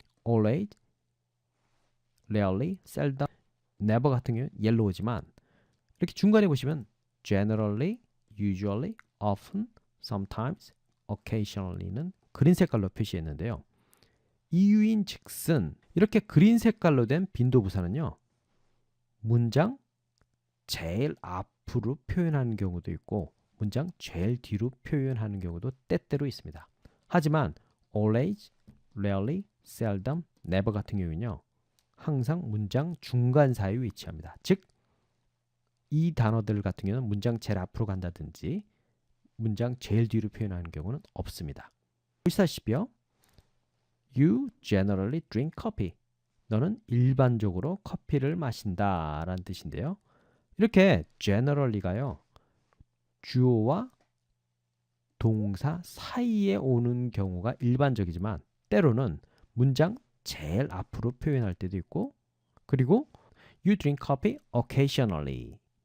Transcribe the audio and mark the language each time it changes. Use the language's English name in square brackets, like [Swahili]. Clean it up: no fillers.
[Korean] Always, rarely, seldom, never 같은 경우는 옐로우지만 이렇게 중간에 보시면 generally, usually, often, sometimes, occasionally는 그린 색깔로 표시했는데요. 이유인 즉슨 이렇게 그린 색깔로 된 빈도부사는요. 문장 제일 앞으로 표현하는 경우도 있고 문장 제일 뒤로 표현하는 경우도 때때로 있습니다. 하지만 always, rarely, seldom, never 같은 경우는요. 항상 문장 중간 사이에 위치합니다. 즉, 이 단어들 같은 경우는 문장 제일 앞으로 간다든지 문장 제일 뒤로 표현하는 경우는 없습니다. 보시다시피요. [English] You generally drink coffee. [Korean] 너는 일반적으로 커피를 마신다 라는 뜻인데요. 이렇게 generally가요. 주어와 동사 사이에 오는 경우가 일반적이지만 때로는 문장 제일 앞으로 표현할 때도 있고 그리고 [English] You drink coffee occasionally.